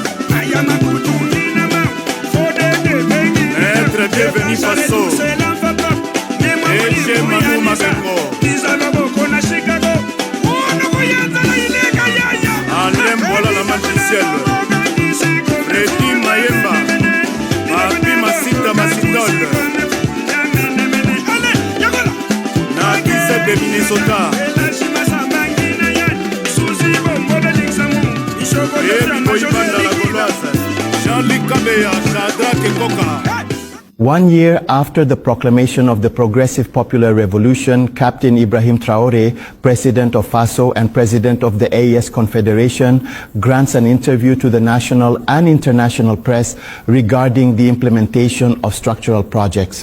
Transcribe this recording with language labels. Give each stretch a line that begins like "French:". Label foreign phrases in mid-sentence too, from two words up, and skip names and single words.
French: Maître Bienvenu Faso. Eche Manu Mabengo. Alem voilà la magicienne. Freddy Mayemba. Papi Masita Masitol. Nagisa de Minnesota. Ebi Boibanda la Gauloise. Jean-Luc Kabeya, Shadrach Koka.
English: 1 year after the proclamation of the Progressive Popular Revolution, Captain Ibrahim Traoré, President of Faso and President of the AES Confederation, grants an interview to the national and international press regarding the implementation of structural projects.